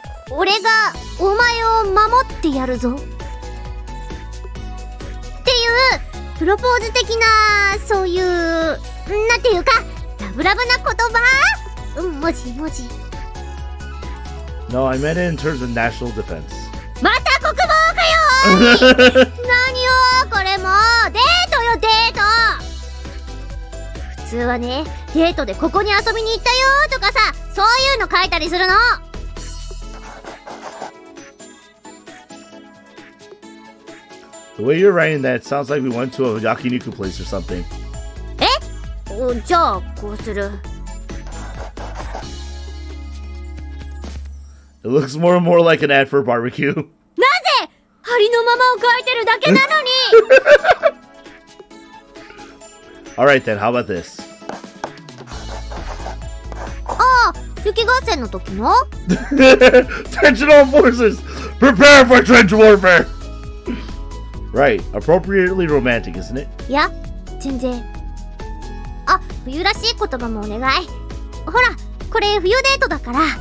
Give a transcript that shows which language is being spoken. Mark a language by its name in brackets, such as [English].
[Japanese] 俺がお前を守ってやるぞっていうプロポーズ的な、そういうなんていうかラブラブな言葉。文字文字。 [English] No, I meant it in terms of national defense. [Japanese] また国防かよ。何よこれもうデートよ、デート。普通はね、デートでここに遊びに行ったよとかさ、そういうの書いたりするの。 [English] The way you're writing that, it sounds like we went to a yakiniku place or something. [Japanese] え？じゃあこうする。 [English] It looks more and more like an ad for a barbecue. [Japanese] なぜありのままを書いてるだけなのに。 [English] Alright then, how about this? [Japanese] ああ、雪合戦の時の。 [English] Attention all forces! Prepare for trench warfare! Right, appropriately romantic, isn't it? [Japanese] いや、全然。あ、冬らしい言葉もお願い。ほら、これ冬デートだから。